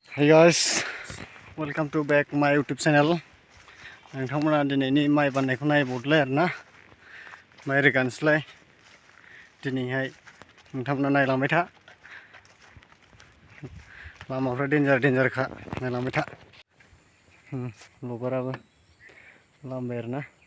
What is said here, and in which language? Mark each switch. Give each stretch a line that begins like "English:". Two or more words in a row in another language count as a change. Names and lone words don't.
English: Hey guys, welcome to back my YouTube channel.
Bodo: नोंथांमोना दिनैनि माइ बान्नायखौ नायबावदोलाय आरोना माइ रोगानोसैलाय दिनैहाय नोंथांमोना नायलांबाय था लामाफ्रा डेन्जारखा नायलांबाय था लबाराबो लामबाय आरोना